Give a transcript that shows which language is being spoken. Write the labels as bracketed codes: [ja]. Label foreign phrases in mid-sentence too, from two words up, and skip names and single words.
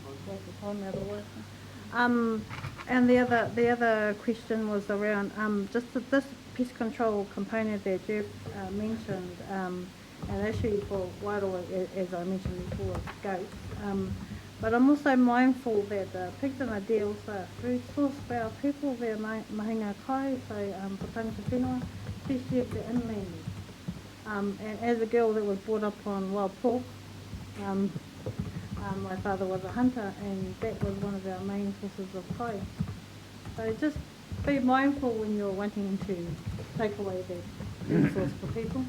[en] And the other question was around just this pest control component that Jeff mentioned, an issue for Wairoa, as I mentioned before, goats. But I'm also mindful that the pigs and the deer also are food source for our people, their [mi] mahinga kai, [en] so for [mi] tangata whenua, [en] especially if they're inland. And as a girl that was brought up on wild pork, my father was a hunter, and that was one of our main sources of kai. So just be mindful when you're wanting to take away that food source for people.